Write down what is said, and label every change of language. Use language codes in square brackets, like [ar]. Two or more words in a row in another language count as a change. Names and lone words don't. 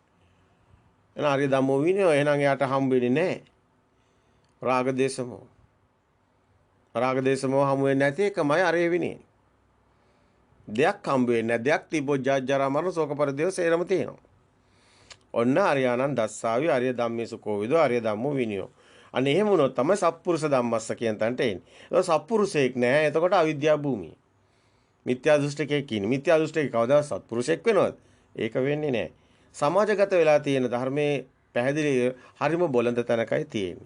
[si] එහෙනම් [pi] අරිය ධම්මෝ විනය [si] එහෙනම් එයාට හම්බ වෙන්නේ නැහැ. [pi] රාග දේශමෝ. රාග දේශමෝ [si] හමු වෙන්නේ නැති එකමයි අරිය විනය. දෙයක් හම්බ වෙන්නේ නැහැ. දෙයක් තිබ්බොත් ජරා මරණ ශෝක පරිදේව සේරම තියෙනවා. [pi] ඔන්න අරියානන් දස්සාවි අරිය ධම්මේසු කෝවිදෝ අරිය ධම්මෝ විනියෝ. [si] අනේ එහෙම වුණොත් තමයි [pi] සත්පුරුෂ ධම්මස්ස [si] කියන තැනට එන්නේ. ඒක සත්පුරුෂයෙක් නැහැ. එතකොට අවිද්‍යා භූමිය. මිත්‍යා දෘෂ්ටිකයෙක් කියන්නේ. මිත්‍යා දෘෂ්ටිකේ කවදා සත්පුරුෂයෙක් වෙනවද? ඒක වෙන්නේ නැහැ. සමාජගත වෙලා තියෙන ධර්මයේ පැහැදිලි හරිම බොළඳ තැනකයි තියෙන්නේ.